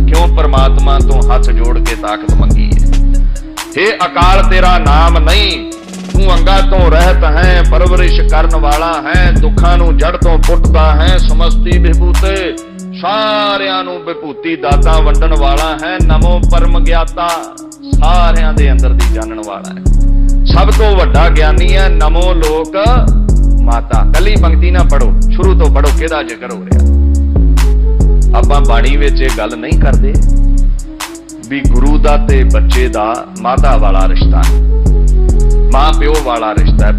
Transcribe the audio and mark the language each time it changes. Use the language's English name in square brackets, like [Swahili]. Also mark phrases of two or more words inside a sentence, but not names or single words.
[Punjabi] ਕਿਉਂ ਪਰਮਾਤਮਾ ਤੋ ਹਾਥ ਜੋੜ ਕੇ ਤਾਕਤ ਮੰਗੀ ਹੈ? ਹੇ ਅਕਾਲ ਤੇਰਾ ਨਾਮ ਨਹੀਂ, ਤੂ ਅੰਗਾ ਤੋ ਰਹਤ ਹੈ, ਪਰਵਰਿਸ਼ ਕਰਨ ਵਾਲਾ ਹੈ, ਦੁਖਾਂ ਨੂੰ ਜੜ ਤੋ ਪੁਟਦਾ ਹੈ, ਸਮਸਤੀ ਵਿਭੂਤੇ, ਸਾਰਿਆਂ ਨੂੰ ਵਿਭੂਤੀ ਦਾਤਾ ਵੰਡਨ ਵਾਲਾ ਹੈ। ਨਮੋ ਪਰਮ ਗਿਆਤਾ, ਸਾਰਿਆਂ ਦੇ ਅੰਦਰ ਦੀ ਜਾਨਨ ਵਾਲਾ ਹੈ, ਸਭ ਤੋ ਵੱਡਾ ਗਿਆਨੀ ਹੈ। ਨਮੋ ਲੋਕ ਮਾਤਾ। ਕਲੀ ਪੰਕਤੀ ਨਾ ਪੜ੍ਹੋ, ਸ਼ੁਰੂ ਤੋ ਪੜ੍ਹੋ, ਕਿਹਦਾ ਜ਼ਿਕਰ ਹੋ ਰਿਹਾ। ਆਪਾਂ ਬਾਣੀ ਵਿਚ ਇਹ ਗੱਲ ਨਹੀਂ ਕਰਦੇ ਭੀ ਗੁਰੂ ਦਾ ਤੇ ਬੱਚੇ ਦਾ ਮਾਤਾ ਵਾਲਾ ਰਿਸ਼ਤਾ ਹੈ, ਮਾਂ ਪਿਓ ਵਾਲਾ ਰਿਸ਼ਤਾ ਹੈ।